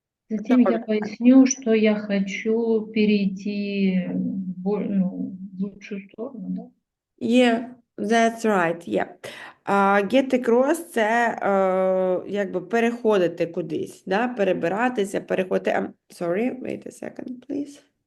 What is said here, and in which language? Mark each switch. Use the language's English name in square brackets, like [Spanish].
[Russian] Затем я поясню, что я хочу перейти в лучшую сторону, да? [English] Yeah, that's right, yeah. [Ukrainian] Get across – це якби переходити кудись, да? Перебиратися, переходити. [English] Sorry, wait a second, please.